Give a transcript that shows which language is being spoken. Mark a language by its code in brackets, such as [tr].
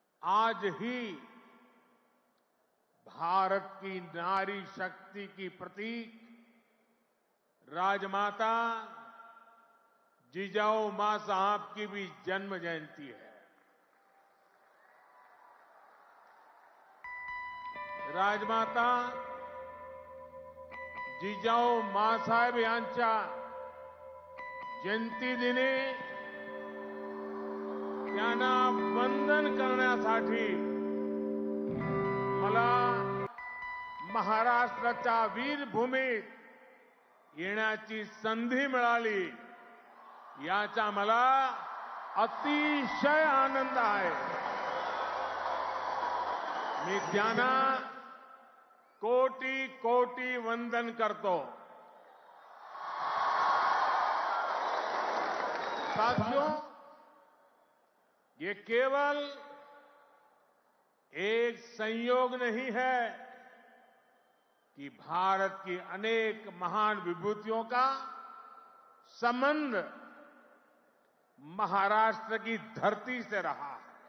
[hi] आज ही भारत की नारी शक्ति की प्रतीक राजमाता जिजाऊ मां साहब की भी जन्म जयंती है। [mr] राजमाता जिजाऊ मासाहेब यांच्या जयंतीदिनी त्यांना वंदन करण्यासाठी मला महाराष्ट्राच्या वीरभूमीत येण्याची संधी मिळाली, याचा मला अतिशय आनंद आहे। मी त्यांना कोटी कोटी वंदन करतो। [hi] साथियों, ये केवल एक संयोग नहीं है कि भारत की अनेक महान विभूतियों का संबंध महाराष्ट्र की धरती से रहा है।